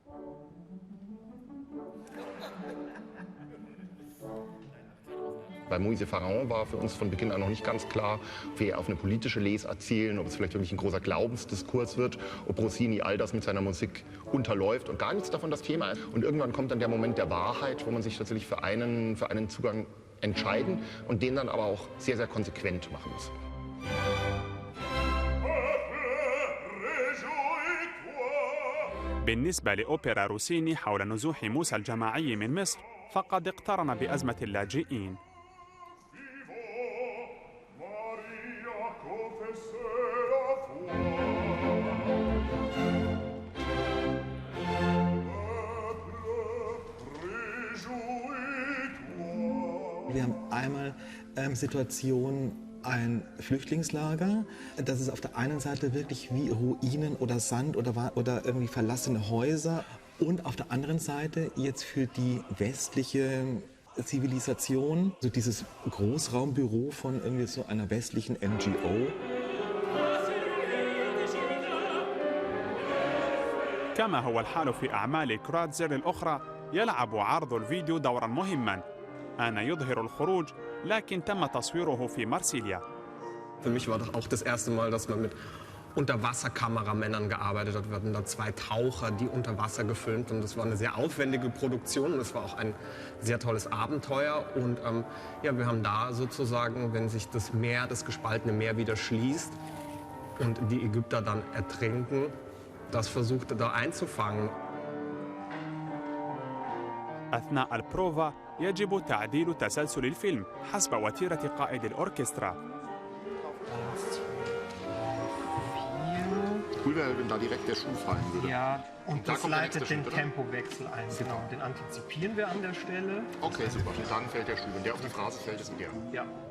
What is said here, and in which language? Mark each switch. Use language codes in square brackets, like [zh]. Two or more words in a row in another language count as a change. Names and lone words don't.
[de] Bei Moïse Pharaon war für uns von Beginn an noch nicht ganz klar, ob wir auf eine politische Lesart zielen, ob es vielleicht wirklich ein großer Glaubensdiskurs wird, ob Rossini all das mit seiner Musik unterläuft und gar nichts davon das Thema ist. Und irgendwann kommt dann der Moment der Wahrheit, wo man sich tatsächlich für einen Zugang entscheiden und den dann aber auch sehr, sehr konsequent machen muss. [ar] بالنسبة لأوبرا روسيني حول نزوح موسى الجماعي من مصر فقد اقترن بأزمة اللاجئين. [de] Wir haben einmal Situation ein Flüchtlingslager. Das ist auf der einen Seite wirklich wie Ruinen oder Sand oder irgendwie verlassene Häuser. Und auf der anderen Seite jetzt für die westliche Zivilisation, so dieses Großraumbüro von irgendwie so einer westlichen NGO. [ar] كما هو الحال في أعمال كراتزير الأخرى، يلعب عرض الفيديو دورا مهما. آن يظهر الخروج، لكن تم تصويره في مارسيليا. [de] Für mich war das auch das erste Mal, dass man mit Unterwasserkameramännern gearbeitet hat. Wir hatten da 2 Taucher, die unter Wasser gefilmt, und das war eine sehr aufwendige Produktion und es war auch ein sehr tolles Abenteuer. Und wir haben da sozusagen, wenn sich das Meer, das gespaltene Meer wieder schließt und die Ägypter dann ertrinken, das versucht da einzufangen. [ar] أثناء البروفا يجب تعديل تسلسل الفيلم حسب وتيرة قائد الأوركسترا. [de] Cool wäre, wenn da direkt der Schuh fallen würde. Ja, und das leitet den Tempowechsel ein. Genau, den antizipieren wir an der Stelle. Okay, super. Und dann fällt der Schuh. Wenn der auf die Phrase fällt, ist der. Ja.